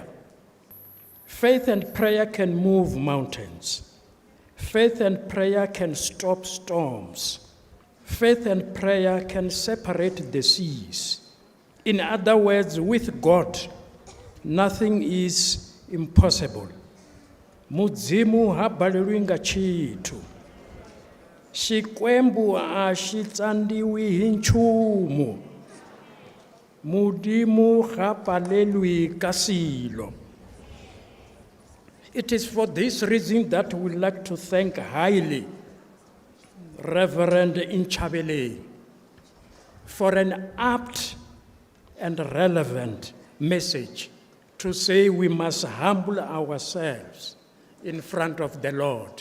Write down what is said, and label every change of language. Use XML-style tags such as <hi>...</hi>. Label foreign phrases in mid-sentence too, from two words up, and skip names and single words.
<en>Faith and prayer can move mountains. Faith and prayer can stop storms. Faith and prayer can separate the seas. In other words, with God, nothing is impossible.</en> <ve>Mudzimu habalelwi nga chithu.</ve> <ts>Xikwembu a xi tsandziwi hi nchumu.</ts> <nso>Modimo ga palelwe ka selo.</nso> <en>It is for this reason that we would like to thank highly Reverend Inchabele for an apt and relevant message to say we must humble ourselves in front of the Lord.</en>